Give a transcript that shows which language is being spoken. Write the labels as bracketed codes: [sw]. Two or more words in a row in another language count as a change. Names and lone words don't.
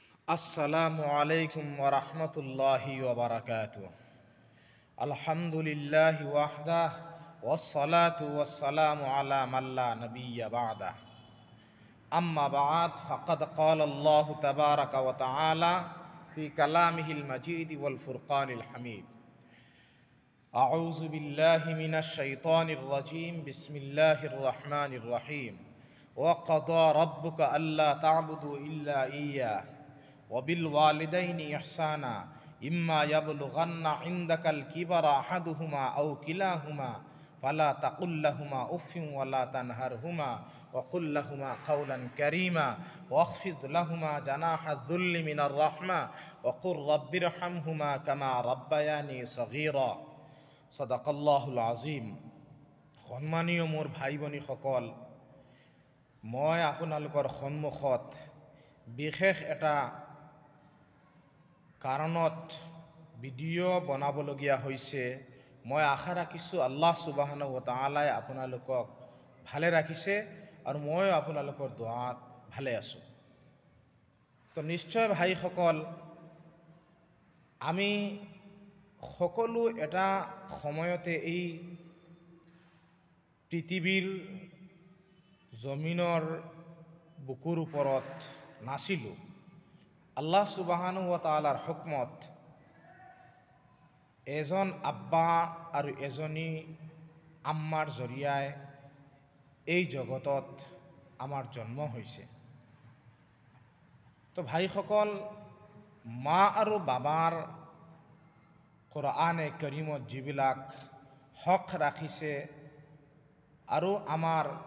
[ar] السلام عليكم ورحمة الله وبركاته. الحمد لله وحده والصلاة والسلام على من لا نبي بعده. أما بعد فقد قال الله تبارك وتعالى في كلامه المجيد والفرقان الحميد. أعوذ بالله من الشيطان الرجيم. بسم الله الرحمن الرحيم وقضى ربك ألا تعبدوا إلا إياه وبالوالدين إحسانا إما يبلغن عندك الكبر أحدهما أو كلاهما فلا تقل لهما أف ولا تنهرهما وقل لهما قولا كريما واخفض لهما جناح الذل من الرحمة وقل رب ارحمهما كما ربياني صغيرا صدق الله العظيم। [as] সম্মানীয় মোৰ ভাই ভনীসকল, মই আপোনালোকৰ সন্মুখত বিশেষ এটা কাৰণত ভিডিঅ' বনাবলগীয়া হৈছে। মই আশা ৰাখিছোঁ [ar] الله سبحانه وتعالى [as] আপোনালোকক ভালে ৰাখিছে আৰু মই আপোনালোকৰ দুআত ভালে আছোঁ। তো নিশ্চয় ভাইসকল, আমি সকলো এটা সময়তে এই পৃথিৱীৰ জমিনৰ বুকুৰ ওপৰত নাছিলোঁ। [ar] الله سبحانه وتعالى [as] হুকমত এজন আব্বা আৰু এজনী আম্মাৰ জৰিয়াই এই জগতত আমাৰ জন্ম হৈছে। তো ভাইসকল, মা আৰু বাবাৰ [ar] القرآن الكريم [as] যিবিলাক হক ৰাখিছে আৰু আমাৰ